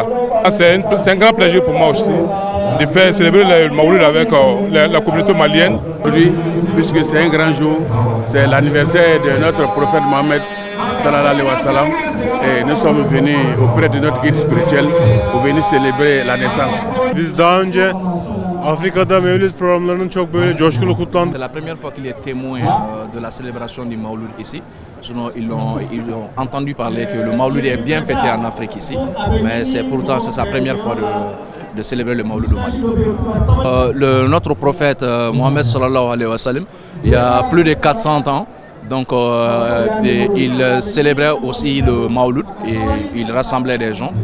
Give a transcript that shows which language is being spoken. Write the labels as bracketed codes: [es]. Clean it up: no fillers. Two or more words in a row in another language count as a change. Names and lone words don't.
[fr] C'est un grand plaisir pour moi aussi de faire célébrer le Maoulid avec la communauté malienne. Aujourd'hui, puisque c'est un grand jour, c'est l'anniversaire de notre prophète Mohammed [ar] صلى الله عليه وسلم, [fr] et nous sommes venus auprès de notre guide spirituel pour venir célébrer la naissance. [tr] Biz daha önce Afrika'da Mevlid programlarının çok böyle coşkulu kutlandı. [fr] C'est la première fois qu'il est témoin de la célébration du Maouloud ici. Sinon, ils ont entendu parler que le Maouloud est bien fêté en Afrique ici, mais c'est sa première fois de célébrer le Maouloud au Mali. Notre prophète Mohammed [ar] صلى الله عليه وسلم, [fr] il y a plus de 400 ans, donc il célébrait aussi le Maouloud et il rassemblait des gens.